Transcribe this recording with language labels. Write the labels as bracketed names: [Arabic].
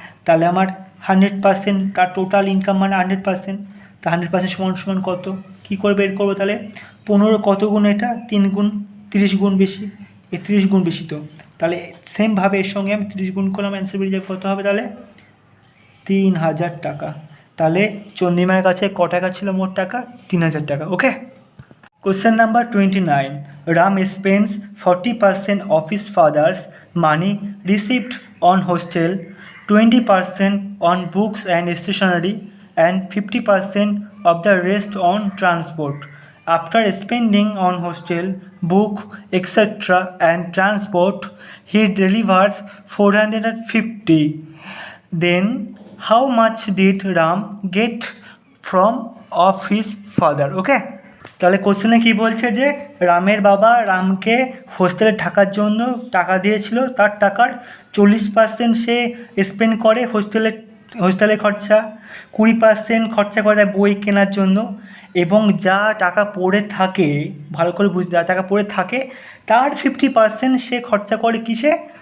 [Bangla] তাহলে আমার 100%, তার টোটাল ইনকাম মানে 100%, তা 100% সমান সমান কত? কী করে বের করবো তাহলে? 15 কত গুণ? এটা 3 গুণ, 30 গুণ বেশি, 30 গুণ বেশি তো। তাহলে সেমভাবে এর সঙ্গে আমি 30 গুণ করলাম, অ্যান্সার বেরিয়ে যাবে কত হবে তাহলে? 3000 টাকা। তাহলে চন্দ্রিমার কাছে ক টাকা ছিল মোট টাকা? 3000 টাকা, ওকে। [English] Question number 29, Ram spends 40% of his father's money received on hostel, 20% on books and stationery, and 50% of the rest on transport. After spending on hostel, book, etc. and transport, he delivers 450. Then how much did Ram get from of his father? [Bangla] Okay, তাহলে কোশ্চেনে কি বলছে যে রামের বাবা রামকে হোস্টেলে থাকার জন্য টাকা দিয়েছিল, তার টাকার 40% সে স্পেন্ড করে হোস্টেলে খরচা, 20% খরচা করে দেয় বই কেনার জন্য, এবং যা টাকা পড়ে থাকে, ভালো করে বুঝতে, যা টাকা পড়ে থাকে তার 50% সে খরচা করে কিসে?